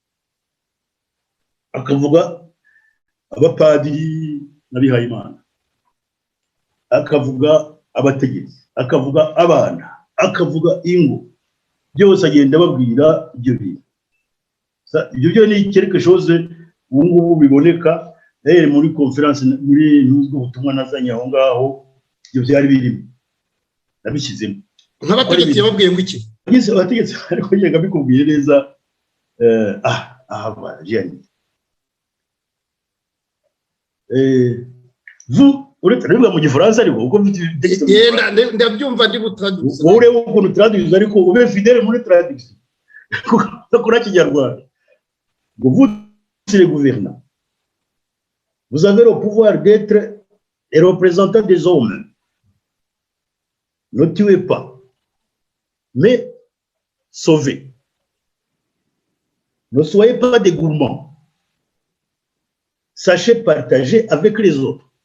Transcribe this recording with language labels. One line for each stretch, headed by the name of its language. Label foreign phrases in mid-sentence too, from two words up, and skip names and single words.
Kinyarwanda: akavuga abapadiri n'abihayimana akavuga abategetsi akavuga abana akavuga ingo byose agenda babwira ibyo bintu ibyo byo ni
French: quelque chose
Kinyarwanda: ubu ngubu biboneka muri conference muri n'ubutumwa nazanye aho ngaho ibyo byari birimo nabishyizemo nk'abategetsi babwiye ngo iki abategetsi ariko njye bikubwiye neza barajyanye uretse niba mu gifaransa ariko uko ndabyumva ndi butraduce wowe ureba ukuntu traduce ariko ube fidèle muri traduce kuri kinyarwanda ngo
French: vous les gouvernants vous avez le pouvoir d'être les représentants des hommes ne tuez pas mais sauvez ne soyez pas des gourmands sachez partager avec les autres.